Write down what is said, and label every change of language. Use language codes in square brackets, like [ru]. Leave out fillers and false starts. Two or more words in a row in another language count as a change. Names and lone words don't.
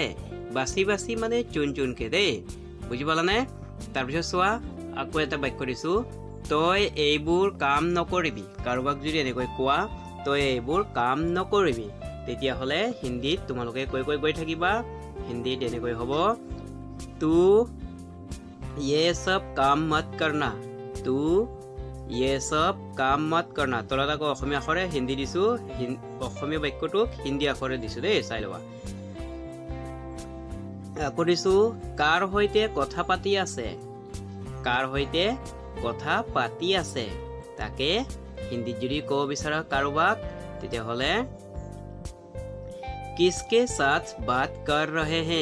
[as] বাছি বাছি মানে [hi] चुन चुनके [as] দেই, বুজি পালানে? তাৰপিছত চোৱা, আকৌ এটা বাক্য দিছোঁ, তই এইবোৰ কাম নকৰিবি। কাৰোবাক যদি এনেকৈ কোৱা তই এইবোৰ কাম নকৰিবি, তেতিয়াহ'লে হিন্দীত তোমালোকে কৈ গৈ থাকিবা। হিন্দীত এনেকৈ হ'ব, [hi] তু ये सब काम मत करना, तू ये सब काम मत करना। [as] তলত আকৌ অসমীয়া আখৰে হিন্দী দিছোঁ, অসমীয়া বাক্যটোক হিন্দী আখৰে দিছোঁ দেই, চাই ল'বা। আকৌ দিছোঁ, কাৰ সৈতে কথা পাতি আছে, কাৰ সৈতে কথা পাতি আছে। তাকে হিন্দীত যদি ক'ব বিচাৰা কাৰোবাক তেতিয়াহ'লে [hi] किसके साथ बात कर रहे है।